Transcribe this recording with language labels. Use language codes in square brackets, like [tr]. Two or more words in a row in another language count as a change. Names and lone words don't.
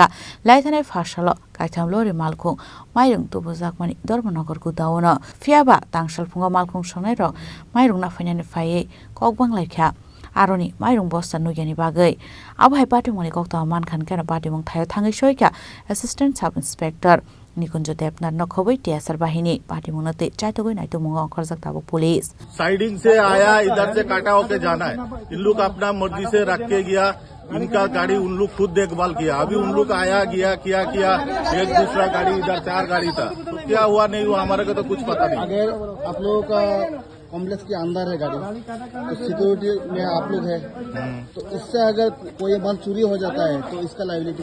[trp] लाइथानाय फासाल गायथाम लरि मालखुं माइरुं तुबुजाकमानि धर्मनगर गुदाउन फियाबा तांसालफुङा मालखुं संनाय रं माइरुं नाफायनानै फायै ककबांलायख्या आरनि माइरुं बस्ता नुगियानि बागै आबहाय पाटिमुनि कक्तमा मानखान केन पाटिमुं थायो थाङै सयख्या [en] assistant sub inspector [trp] निकुंज देवनाथ नखबै टीएसआर बाहिनी पाटिमुनते चाइतगै नाइतुमुं खरजकताबुक पुलिस [hi] साइडिंग से आया, इधर से काटा होके जाना है। इन लोग अपना मर्जी से रख के गया, इनका गाड़ी उन लोग खुद देखभाल किया। अभी उन लोग आया गया किया एक दूसरा गाड़ी इधर 4 गाड़ी था, तो क्या हुआ नहीं हुआ हमारे को तो कुछ पता नहीं। अगर आप लोगों का कॉम्प्लेक्स के अंदर है गाड़ी तो सिक्योरिटी में आप लोग है, तो इससे अगर कोई माल चोरी हो जाता है तो इसका लायबिलिटी